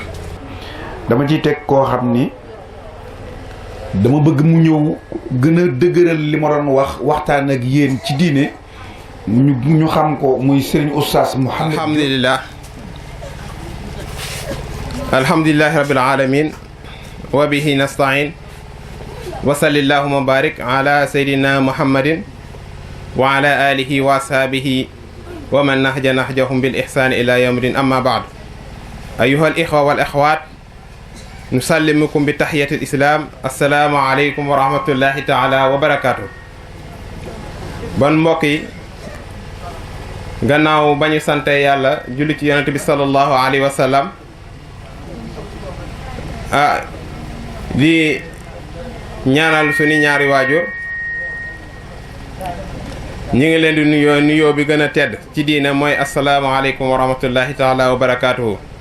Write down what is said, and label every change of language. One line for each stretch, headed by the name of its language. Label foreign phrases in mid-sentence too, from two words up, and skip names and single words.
Wolof: dama ciy teg koo xam ni dama bëgg mu ñëw gën a dëgëral li ma doon waxtaan ak yéen ci diine ñu xam ko muy Serigne Oustaz Mouhamed.
Arabic: الحمد لله رب العالمين وبه نستعين وصلى الله وبارك على سيدنا محمد وعلى آله وأصحابه ومن نهج نهجهم بالإحسان إلى يوم الدين أما بعد أيها الإخوة والأخوات نسلمكم بتحية الإسلام السلام عليكم ورحمة الله تعالى وبركاته.
Wolof: bon mbokk yi gannaaw ba ñu sante yàlla julli ci yonent bi
Arabic: صلى الله عليه وسلم
Wolof: di ñaanal suñu ñaari waajur ñi ngi leen di nuyoo bi gën a tedd ci diine mooy
Arabic: السلام عليكم ورحمة الله تعالى وبركاته.